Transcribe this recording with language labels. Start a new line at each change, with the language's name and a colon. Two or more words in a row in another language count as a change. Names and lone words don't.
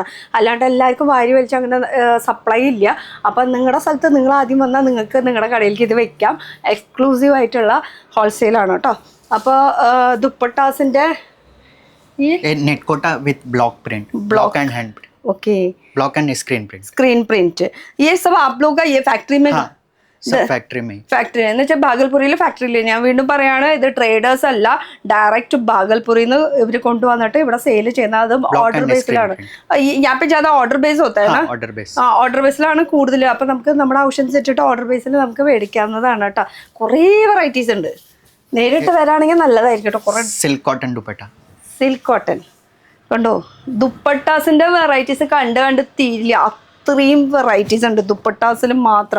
Malayalam: അല്ലാണ്ട് എല്ലാവർക്കും വാരി വലിച്ച് അങ്ങനെ സപ്ലൈ ഇല്ല. അപ്പം നിങ്ങളുടെ സ്ഥലത്ത് നിങ്ങൾ ആദ്യം വന്നാൽ നിങ്ങൾക്ക് നിങ്ങളുടെ കടയിലേക്ക് ഇത് വെക്കാം. എക്സ്ക്ലൂസീവ് ആയിട്ടുള്ള ഹോൾസെയിലാണ് കേട്ടോ. അപ്പോൾ ദുപ്പട്ടാസിൻ്റെ ഈ
English: Net Kota with block print, block and hand print. ओके, block and screen print. screen print,
Hindi: ये सब आप लोग का ये फैक्ट्री में? सब फैक्ट्री में।
Malayalam: ഫാക്ടറി എന്ന് വെച്ചാൽ ഭാഗൽപുരിയിലെ ഫാക്ടറിയില്ലേ? ഞാൻ വീണ്ടും പറയാണ്, ഇത് ട്രേഡേഴ്സ് അല്ല, ഡയറക്റ്റ് ഭാഗൽപുരിയിൽ നിന്ന് ഇവർ കൊണ്ടുവന്നിട്ട് ഇവിടെ സെയിൽ ചെയ്യുന്നത്. അത് ഓർഡർ ബേസിലാണ്.
Hindi: ഞാൻ पे ज्यादा
English: order base
Hindi: होता है ना?
English: order base.
Malayalam: ഓർഡർ ബേസിലാണ് കൂടുതൽ. അപ്പൊ നമുക്ക് നമ്മുടെ ആവശ്യം വെച്ചിട്ട് ഓർഡർ ബേസിൽ നമുക്ക് മേടിക്കാവുന്നതാണ് കേട്ടോ. കുറേ വെറൈറ്റീസ് ഉണ്ട്. നേരിട്ട് വരാണെങ്കിൽ നല്ലതായിരിക്കും കേട്ടോ. കുറേ
English: silk cotton dupatta. silk cotton
Malayalam: കണ്ടോ, ദുപ്പട്ടാസിന്റെ വെറൈറ്റീസ് കണ്ട് കണ്ട് തീരില്ല, അത്രയും വെറൈറ്റീസ് ഉണ്ട് ദുപ്പട്ടാസിൽ മാത്രം.